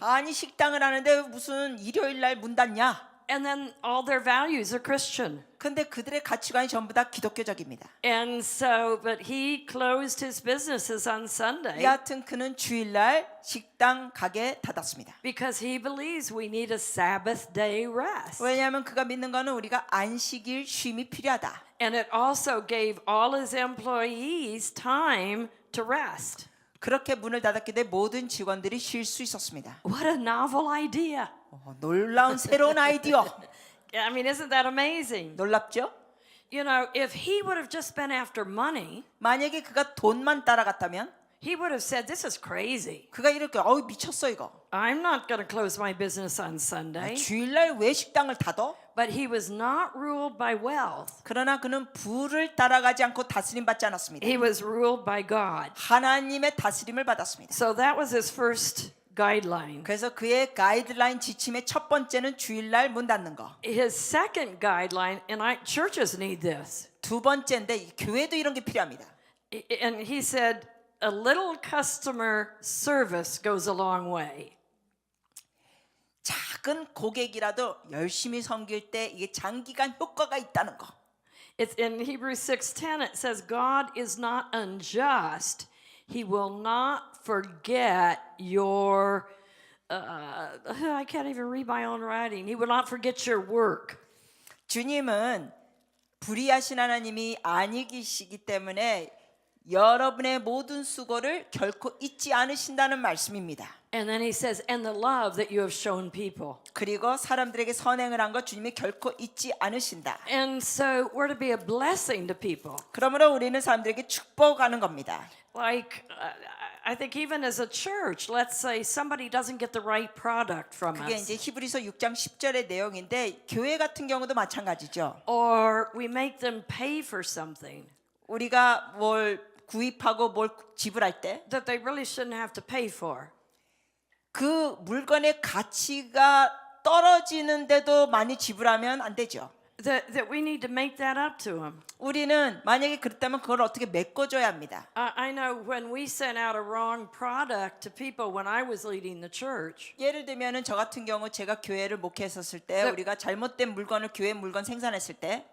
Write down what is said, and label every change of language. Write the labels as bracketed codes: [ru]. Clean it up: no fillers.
[ko] 아니 식당을 하는데 무슨 일요일 날 문 닫냐? [en] And then all their values are Christian. [ko] 근데 그들의 가치관이 전부 다 기독교적입니다. [en] And so, but he closed his businesses on Sunday [ko] 여하튼 그는 주일날 식당 가게 닫았습니다. [en] because he believes we need a Sabbath day rest. [ko] 왜냐하면 그가 믿는 거는 우리가 안식일 쉼이 필요하다. [en] And it also gave all his employees time to rest. [ko] 그렇게 문을 닫았기 때문에 모든 직원들이 쉴 수 있었습니다. [en] What a novel idea. [ko] 놀라운 새로운 아이디어. [en] I mean, isn't that amazing? [ko] 놀랍죠? [en] You know, if he would have just been after money, [ko] 만약에 그가 돈만 따라갔다면 [en] he would have said, this is crazy. [ko] 그가 이렇게 미쳤어 이거. [en] I'm not going to close my business on Sunday. [ko] 주일날 왜 식당을 닫어? [en] But he was not ruled by wealth. [ko] 그러나 그는 부를 따라가지 않고 다스림 받지 않았습니다. [en] He was ruled by God. [ko] 하나님의 다스림을 받았습니다. [en] So that was his first guideline. [ko] 그래서 그의 가이드라인 지침의 첫 번째는 주일날 문 닫는 거. [en] His second guideline, and churches need this. [ko] 두 번째인데 이 교회도 이런 게 필요합니다. [en] And he said, a little customer service goes a long way. [ko] 작은 고객이라도 열심히 섬길 때 이게 장기간 효과가 있다는 거. [en] It's in Hebrews 6:10 it says God is not unjust. He will not forget your I can't even read my own writing. He will not forget your work. [ko] 주님은 불의하신 하나님이 아니시기 때문에 여러분의 모든 수고를 결코 잊지 않으신다는 말씀입니다. [en] And then he says, and the love that you have shown people. [ko] 그리고 사람들에게 선행을 한 것 주님이 결코 잊지 않으신다. [en] And so we're to be a blessing to people. [ko] 그러므로 우리는 사람들에게 축복하는 겁니다. [en] Like, I think even as a church, let's say somebody doesn't get the right product from [ko] 그게 [en] us. [ko] 이제 히브리서 6장 10절의 내용인데 교회 같은 경우도 마찬가지죠. [en] Or we make them pay for something [ko] 우리가 뭘 구입하고 뭘 지불할 때 [en] that they really shouldn't have to pay for. [ko] 그 물건의 가치가 떨어지는데도 많이 지불하면 안 되죠. [en] That we need to make that up to them. [ko] 우리는 만약에 그렇다면 그걸 어떻게 메꿔줘야 합니다. [en] I know when we sent out a wrong product to people when I was leading the church, [ko] 예를 들면은 저 같은 경우 제가 교회를 목회했었을 때 네. 우리가 잘못된 물건을 교회 물건 생산했을 때